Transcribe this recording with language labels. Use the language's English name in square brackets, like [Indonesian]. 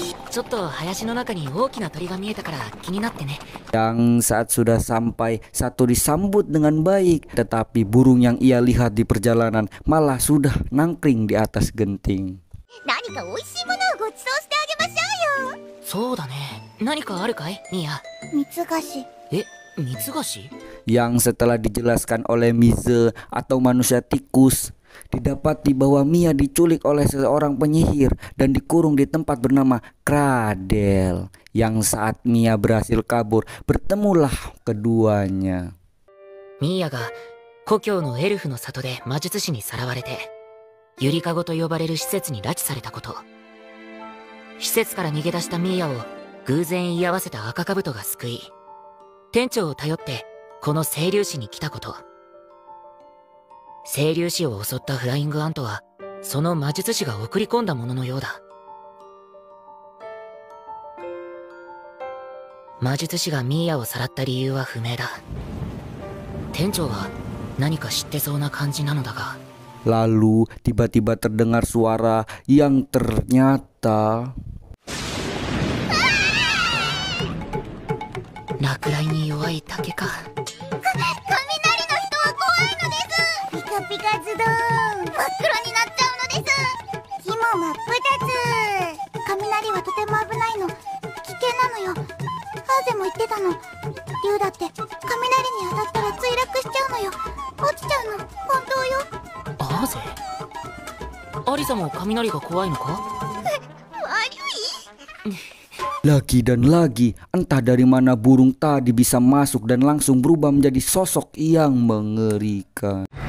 [Japanese] ちょっと林の中に大きな鳥が見えたから気になってね。 [Indonesian] Yang saat sudah sampai, satu disambut dengan baik, tetapi burung yang ia lihat di perjalanan malah sudah nangkring di atas genting. [Japanese] 何か美味しいものをご馳走してあげましょうよ。そうだね。何かあるかい、ミヤ？蜜菓子。蜜菓子? [Indonesian] Yang setelah dijelaskan oleh Mize atau manusia tikus, didapati bahwa Mia diculik oleh seorang penyihir dan dikurung di tempat bernama Kradel. Yang saat Mia berhasil kabur, bertemulah keduanya. [Japanese] Mia が故郷のエルフの里で魔術師にさらわれて、ゆりかごと呼ばれる施設に拉致されたこと。施設から逃げ出したミーヤを偶然居合わせた赤兜が救い、店長を頼ってこの清流市に来たこと。清流市を襲ったフライングアントはその魔術師が送り込んだもののようだ。魔術師がミーヤをさらった理由は不明だ。店長は何か知ってそうな感じなのだが。 [Indonesian] Lalu tiba-tiba terdengar suara yang ternyata [Japanese] 落雷に弱い竹か。雷の人は怖いのです。ピカピカズドーン。真っ黒になっちゃうのです。火も真っ二つ。雷はとても危ないの。危険なのよ。ハーゼも言ってたの。竜だって雷に当たったら墜落しちゃうのよ。落ちちゃうの。本当よ。ハーゼ？アリサも雷が怖いのか？ [Indonesian] Lagi dan lagi, entah dari mana burung tadi bisa masuk dan langsung berubah menjadi sosok yang mengerikan.